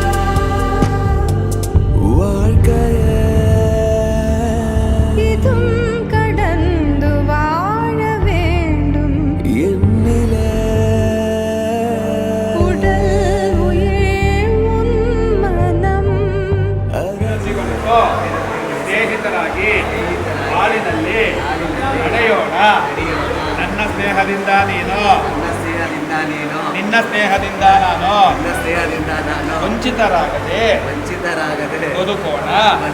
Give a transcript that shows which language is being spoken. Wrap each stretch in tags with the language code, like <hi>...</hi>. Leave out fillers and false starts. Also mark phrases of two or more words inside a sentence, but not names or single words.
<ta>வாழ்க்கையே இதும் கடந்து வாழ வேண்டும். என்னிலே உடல் உயிர் உன் மனம்.</ta> <kn>ಸಿಗೊಂಡು ಸ್ನೇಹಿತರಾಗಿ ಹಾಲಿನಲ್ಲಿ ನಡೆಯೋಣ. ನನ್ನ ಸ್ನೇಹದಿಂದ ನೀನು, ನಿನ್ನ ಸ್ನೇಹದಿಂದ ನಾನು ವಂಚಿತರಾಗದೆ ಬದುಕೋಣ.</kn>